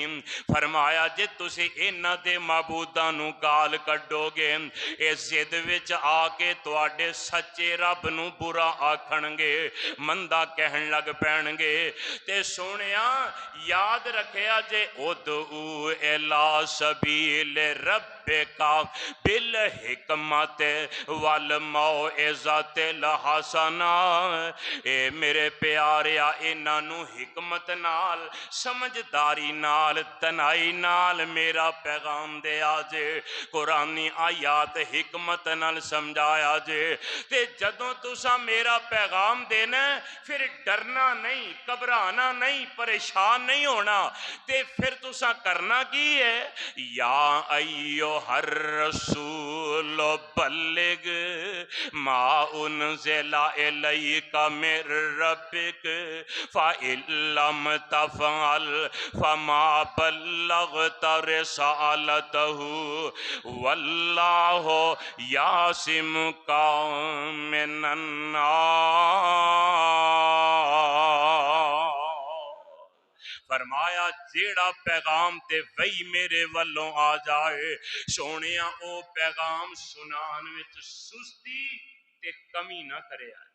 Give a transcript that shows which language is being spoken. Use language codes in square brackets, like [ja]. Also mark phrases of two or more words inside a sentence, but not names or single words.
[pa] فرمایا جے تسی انہاں دے معبوداں نوں گال کڈھوگے، اس ضد وچ آ کے تہاڈے سچے رب نوں برا آکھنگے، مندا کہن لگ پینگے. تے سونیا یاد رکھیا جے [ar] ادع إلى سبيل ربك بالحكمة والموعظة الحسنة. [pa] اے میرے پیاریا انہاں نوں حکمت نال، سمجھداری نال، تنائی نال میرا پیغام دیا جے. قرآنی آیات حکمت نال سمجھایا جے. تے جدوں تسا میرا پیغام دینا پھر ڈرنا نہیں، گھبرانا نہیں، پریشان نہیں ہونا. تے پھر تسا کرنا کی ہے, [ar] يا أيها الرسول بلغ ما أنزل إليك من ربك فإن لم تفعل فما بلغت رسالته والله يعصمك من الناس. [pa] فرمایا جیہڑا پیغام تے وحی میرے ولوں آ جائے، سونیا او پیغام سنان وچ سستی تے کمی نہ کرے.